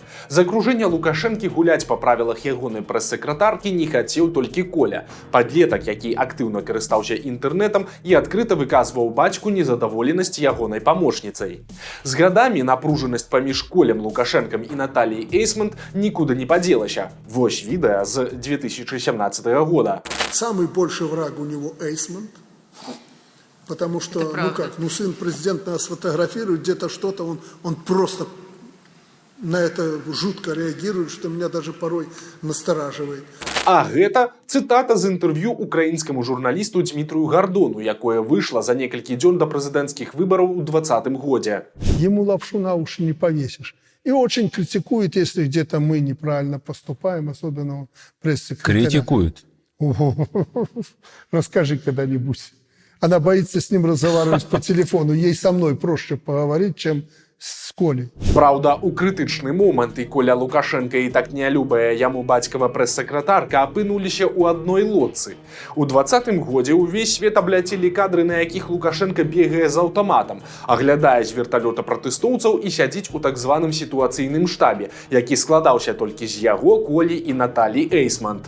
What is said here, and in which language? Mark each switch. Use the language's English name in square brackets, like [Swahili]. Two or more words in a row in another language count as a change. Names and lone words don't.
[Belarusian] З акружэння Лукашэнкі гуляць па правілах ягонай прэс-сакратаркі не хацеў толькі Коля, падлетак, які актыўна карыстаўся інтэрнэтам і адкрыта выказваў бацьку незадаволенасць ягонай памочніцай. З гадамі напружанасць паміж Колем Лукашэнкам і Наталляй Эйсмонт нікуды не падзелася. Вось відэа з 2017 года. [Russian] Самый большой враг у него Эйсмонт, Потому что, Это правда. сын президента нас фотографирует, где-то что-то, он просто на это жутко реагирует, что меня даже порой настораживает. [Belarusian] А гэта цытата з інтэрв'ю украінскаму журналісту Дмітрию Гордону, якое выйшла за некалькі дзён да прэзідэнцкіх выбараў у 2020 годзе. [Russian] Ему лапшу на уши не повесишь. И очень критикует, если где-то мы неправильно поступаем, особенно пресс-секретаря. Критикует. Расскажи когда-нибудь. Она боится с ним разговаривать по телефону. Ей со мной проще поговорить, чем с Колей. [Belarusian] Праўда, у крытычны момант і Коля Лукашенка і так нялюбая яму бацькава прэс-сакратарка апынуліся ў адной лодцы. У 2020 годзе ўвесь свет абляцелі кадры, на якіх Лукашенка бегае з аўтаматам, аглядае з верталёта пратэстоўцаў і сядзіць у так званым сітуацыйным штабе, які складаўся толькі з яго, Колі і Наталі Эйсмонт.